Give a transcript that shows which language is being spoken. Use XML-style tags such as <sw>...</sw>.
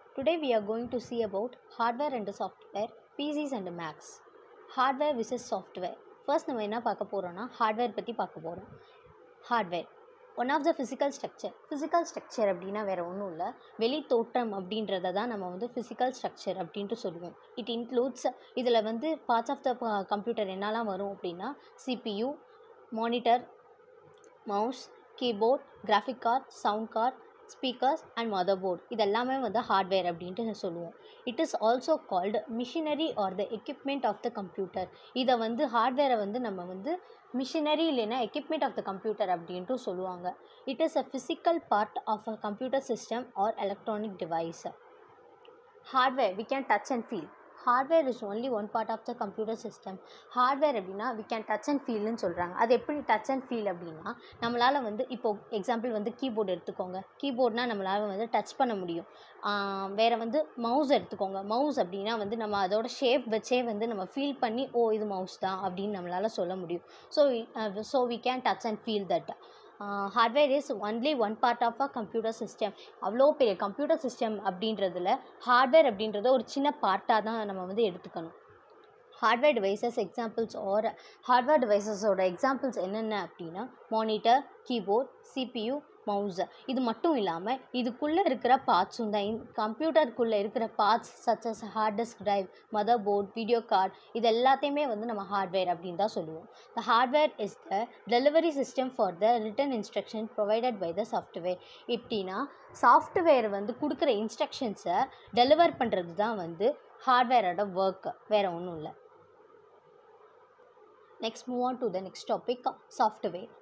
<en>Today we are going to see about hardware and software, PCs and Macs. Hardware versus software.</en> <ta>First நம்ம என்ன பார்க்க போறோம்னா hardware பற்றி பார்க்க போகிறோம்.</ta> <en>Hardware one of the physical structure</en> <ta>அப்படின்னா வேறு ஒன்றும் இல்லை, வெளி தோற்றம் அப்படின்றத தான் நம்ம வந்து ஃபிசிக்கல் ஸ்ட்ரக்சர் அப்படின்ட்டு சொல்லுவோம்.</ta> <en>it includes</en> <ta>இதில் வந்து</ta> <en>parts of the computer</en> <ta>என்னெல்லாம் வரும் அப்படின்னா CPU, monitor, mouse, keyboard, graphic card, sound card, speakers and mother board. இதெல்லாமே வந்து ஹார்ட்வேர் அப்படின்ட்டு சொல்லுவோம்.</ta> <en>It is also called machinery or the equipment of the computer.</en> <ta>இதை வந்து ஹார்ட்வேரை வந்து நம்ம வந்து மிஷினரி இல்லைன்னா</ta> <en>equipment of the computer</en> <ta>அப்படின்ட்டு சொல்லுவாங்க.</ta> <en>It is a physical part of a computer system or electronic device. Hardware we can touch and feel. Hardware is only one part of the computer system.</en> <ta>Hardware அப்படின்னா</ta> <en>we can touch and feel</en> <ta>ன்னு சொல்கிறாங்க. அது எப்படி</ta> <en>touch and feel</en> <ta>அப்படின்னா, நம்மளால் வந்து இப்போது example வந்து கீபோர்டு எடுத்துக்கோங்க. கீபோர்ட்னால் நம்மளால் வந்து டச் பண்ண முடியும். வேறு வந்து மவுஸ் எடுத்துக்கோங்க. மவுஸ் அப்படின்னா வந்து நம்ம அதோட ஷேப் வச்சே வந்து நம்ம ஃபீல் பண்ணி இது மவுஸ் தான் அப்படின்னு நம்மளால் சொல்ல முடியும்.</ta> <en>So we can touch and feel that. Hardware is only one part of a computer system.</en> <ta>அவ்வளோ பெரிய கம்ப்யூட்டர் சிஸ்டம் அப்படின்றதுல ஹார்ட்வேர் அப்படின்றத ஒரு சின்ன பார்ட்டாக தான் நம்ம வந்து எடுத்துக்கணும்.</ta> <en>hardware devices examples</en> <ta>R hardware டிவைசஸோட examples என்னென்ன அப்படின்னா மானிட்டர், கீபோர்ட், CPU, மவுஸ். இது மட்டும் இல்லாமல் இதுக்குள்ளே இருக்கிற பார்ட்ஸும் தான். கம்ப்யூட்டருக்குள்ளே இருக்கிற parts</ta> <en>such as hard disk drive,</en> <ta>mother board, video card, இது எல்லாத்தையுமே வந்து நம்ம ஹார்ட்வேர் அப்படின்னு தான் சொல்லுவோம்.</ta> <en>The hardware is the delivery system for the written instruction provided by the software.</en> <ta>எப்படின்னா சாஃப்ட்வேர் வந்து கொடுக்குற இன்ஸ்ட்ரக்ஷன்ஸை டெலிவர் பண்ணுறது தான் வந்து ஹார்ட்வேரோட ஒர்க், வேறு ஒன்றும் இல்லை.</ta> <en>Next move on to the next topic, software.</en>